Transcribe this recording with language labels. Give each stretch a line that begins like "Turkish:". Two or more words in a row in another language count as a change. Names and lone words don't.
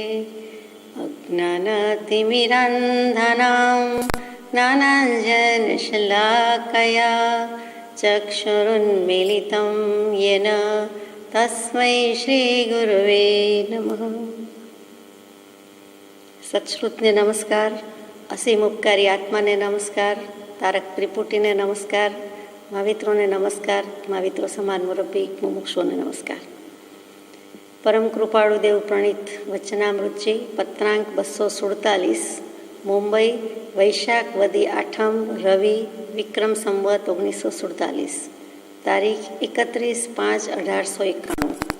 Sanskrit: अज्ञानतिमिरान्धनां ज्ञानाञ्जनशलाकया चक्षुरुन्मीलितं येन तस्मै श्रीगुरुवे नमः।
Gujarati: સત્શ્રુતને નમસ્કાર, અસીમ ઉપકારી આત્માને નમસ્કાર, તારક ત્રિપુટીને નમસ્કાર, મહાવિત્રોને નમસ્કાર, महाविત્રો સમાન મુરબ્બી મુમુક્ષુઓને નમસ્કાર। પરમ કૃપાળુ દેવ પ્રણીત વચનામૃતજી પત્રાંક 247 મુંબઈ વૈશાખ વદી 8મ રવિ વિક્રમ સંવત 1947 તારીખ 31/5/1891।